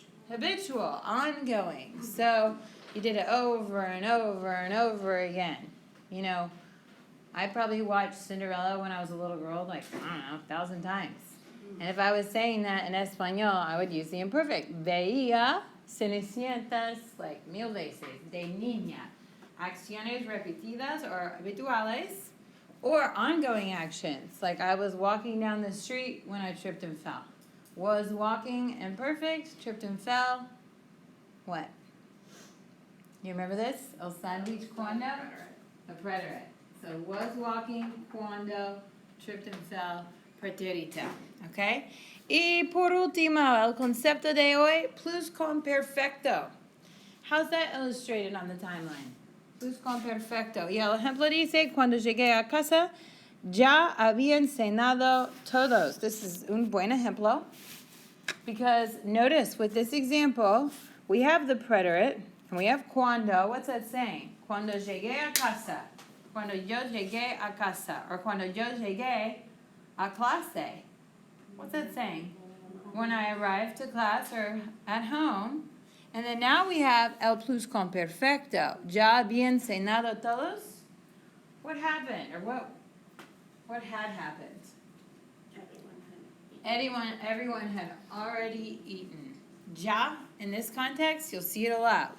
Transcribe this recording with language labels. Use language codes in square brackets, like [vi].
[en] Habitual, ongoing. So you did it over and over and over again. You know, I probably watched Cinderella when I was a little girl, like, I don't know, 1,000 times. And if I was saying that in Espanol, I would use the imperfect. [es] Veía Cenicientas like mil veces, de niña. Acciones repetidas or habituales, [en] or ongoing actions. Like I was walking down the street when I tripped and fell. Was walking imperfect, tripped and fell. What? You remember this? [es] El sándwich cuando? [en] A preterite. So was walking, cuando, tripped and fell, pretérito. Okay? [es] Y por último, el concepto de hoy, pluscuamperfecto. [en] How's that illustrated on the timeline? [es] Pluscuamperfecto. Y el ejemplo dice, cuando llegué a casa, ya habían cenado todos. [en] This is [es] un buen ejemplo. [en] Because notice, with this example, we have the preterite, and we have cuando. What's that saying? [es] Cuando llegué a casa. Cuando yo llegué a casa. Or cuando yo llegué a clase. [en] What's that saying? When I arrived to class or at home. And then now we have el pluscuamperfecto. [es] Ya habían cenado todos? [en] What happened? Or what had happened? Everyone had already eaten. Ya, in this context, you'll see it a lot.